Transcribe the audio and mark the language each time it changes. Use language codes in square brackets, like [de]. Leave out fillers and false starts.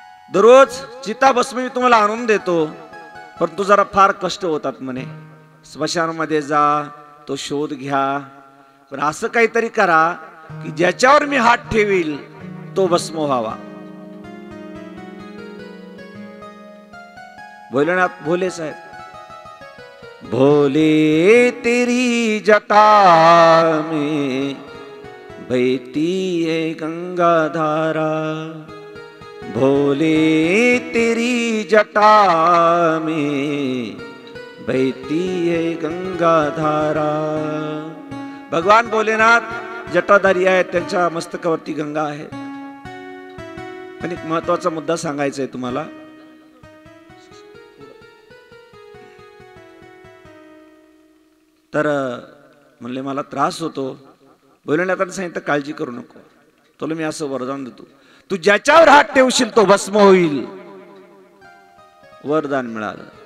[mr] दररोज चिता भस्म मी तुम्हाला आणून देतो, परंतु जरा फार कष्ट होतात म्हणे. स्मशानामध्ये जा, तो शोध घ्या, पण असं काहीतरी करा की ज्याच्यावर मी हात ठेवील तो भस्म व्हावा. [hi] भोलेनाथ भोले साहेब, भोले तेरी जटा में बहती है गंगा धारा. भोले तेरी जटा में बहती है गंगा धारा. [mr] भगवान भोलेनाथ जटाधारी आहेत, त्यांच्या मस्तकावरती गंगा आहे. पण एक महत्वाचा मुद्दा सांगायचा आहे तुम्हाला. तर म्हणले मला त्रास होतो. भोलेनाथांनी सांगितलं काळजी करू नको, तुला मी असं वरदान देतो, तू ज्याच्यावर हात ठेवशील तो भस्म होईल. वरदान मिळालं.